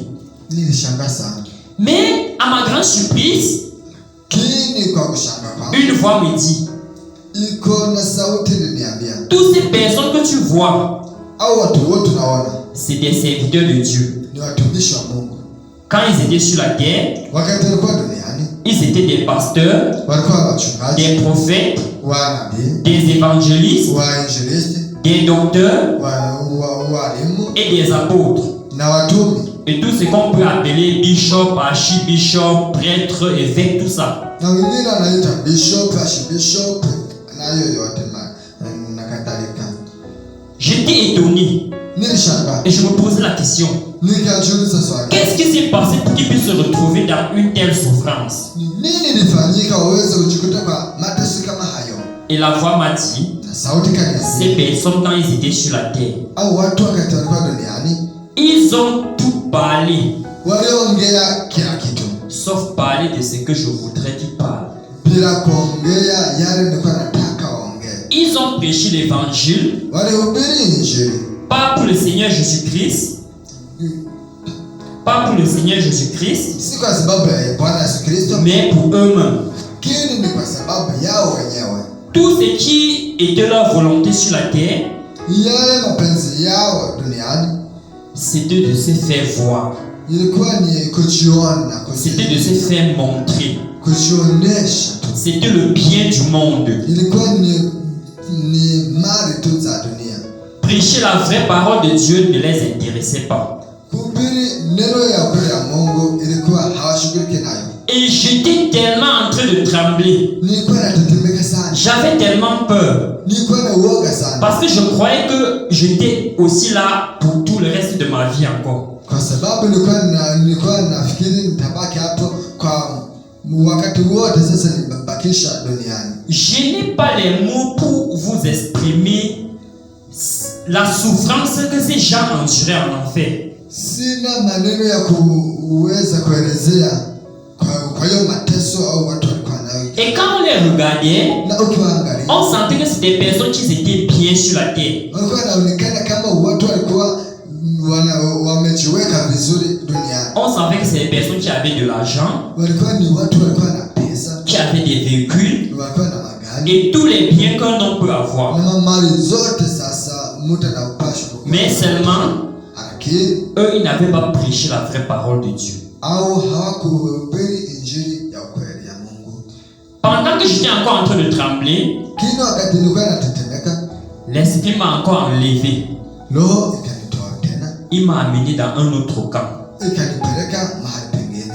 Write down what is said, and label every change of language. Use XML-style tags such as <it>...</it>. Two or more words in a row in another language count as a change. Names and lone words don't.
<sw>Nilishangaa sana.</sw> <fr>Mais à ma grande surprise,</fr> <sw>Kini kwa kushangaa kwangu,</sw> <fr>une voix me dit,</fr> <sw>iko na sauti iliniambia,</sw> <fr>toutes ces personnes que tu vois,</fr> <sw>au watu wote unaona</sw> <fr>c'est des serviteurs de Dieu.</fr> <sw>ni watumishi wa Mungu.</sw> <fr>Quand ils étaient sur la terre,</fr> <sw>Wakati walikuwa duniani</sw> <fr>ils étaient des pasteurs,</fr> <sw>walikuwa wachungaji,</sw> <fr>des prophètes,</fr> <sw>wanabii,</sw> <fr>des évangélistes,</fr> <sw>wainjilisti,</sw> <fr>des docteurs</fr> <sw>walimu</sw> <fr>et des apôtres.</fr> <sw>na watumi</sw> <fr>Et tout ce qu'on peut appeler</fr> <en>bishop, archibishop,</en> <fr>prêtre, évêque, tout ça.</fr> <sw>na wengine wanaita</sw> <en>bishop, archbishop</en> <sw>na yoyote na kadhalika.</sw> <fr>J'étais étonné</fr> <sw>Nilishangaa,</sw> <fr>et je me posais la question.</fr> <sw>nikajiuliza swali,</sw> <fr>Qu'est-ce qui s'est passé pour qu'ils puissent se retrouver dans une telle souffrance?</fr> <sw>ni nini ilifanyika waweze kujikuta kwa mateso kama hayo?</sw> <fr>Et la voix m'a dit,</fr> <sw>Na sauti</sw> <fr>ces</fr> <sw>kaniambia,</sw> <fr>personnes quand ils étaient sur la terre,</fr> <sw>au watu wakati walikuwa duniani</sw> <fr>ils ont tout parlé,</fr> <sw>waliongea kila kitu</sw> <fr>sauf parler de ce que je voudrais qu'ils parlent.</fr> <sw>bila kuongea yale nilikuwa nataka waongee.</sw> <fr>Ils ont prêché l'évangile,</fr> <sw>Walihubiri injili,</sw> <fr>pas pour le Seigneur Jésus-Christ, pas pour le Seigneur Jésus-Christ,</fr> <sw>si kwa sababu ya Bwana Yesu Kristo,</sw> <fr>mais pour eux-mêmes.</fr> <sw>lakini ni kwa sababu yao wenyewe.</sw> <fr>Tout ce qui était leur volonté sur la terre,</fr> <sw>Yale mapenzi yao duniani</sw> <fr>c'était de se faire voir,</fr> <sw>ilikuwa ni kujiona,</sw> <fr>c'était de se faire montrer,</fr> <sw>kujionesha tu,</sw> <fr>c'était le bien du monde.</fr> <sw>ilikuwa ni mali tu za dunia.</sw> <fr>Prêcher la vraie parole de Dieu ne les intéressait pas.</fr> <sw>Kuhubiri neno ya kweli ya Mungu ilikuwa hawashughuliki nayo.</sw> <fr>Et j'étais tellement en train de trembler.</fr> <sw>Nilikuwa natetemeka sana,</sw> <fr>J'avais tellement peur.</fr> <sw>nilikuwa na uoga sana,</sw> <fr>Parce que je croyais que j'étais aussi là pour tout le reste de ma vie encore.</fr> <sw>kwa sababu nilikuwa nafikiri nitabaki hapo kwa wakati wote. Sasa nimebakisha duniani.</sw> <fr>Je n'ai pas les mots pour vous exprimer la souffrance que ces gens enduraient en enfer.</fr> <sw>Sina maneno ya kuweza kuelezea kwa hiyo mateso au watu walikuwa nayo.</sw> <fr>Et quand on les regardait,</fr> <sw>Na ukiwaangalia</sw> <fr>on sentait que c'était des personnes qui étaient bien sur la terre.</fr> <sw>walikuwa wanaonekana kama watu walikuwa wamejiweka vizuri duniani.</sw> <fr>On savait que c'est des personnes qui avaient de l'argent,</fr> <sw>Walikuwa ni watu walikuwa na pesa,</sw> <fr>qui avaient des véhicules</fr> <sw>walikuwa na magari</sw> <fr>et tous les biens qu'un homme peut avoir.</fr> <sw>na mali zote. Sasa mtu anapashwa kukuwa.</sw> <fr>Mais seulement,</fr> <sw>Lakini</sw> <fr>eux, ils n'avaient pas prêché la vraie parole de Dieu.</fr> <sw>au hawakuhubiri injili ya ukweli ya Mungu.</sw> <fr>Pendant que j'étais encore en train de trembler,</fr> <sw>Kila wakati nilikuwa natetemeka,</sw> <fr>l'esprit m'a encore enlevé.</fr> <sw>roho ikanitoa tena,</sw> <fr>Il m'a amené dans un autre camp.</fr> <sw>ikanipeleka mahali pengine.</sw>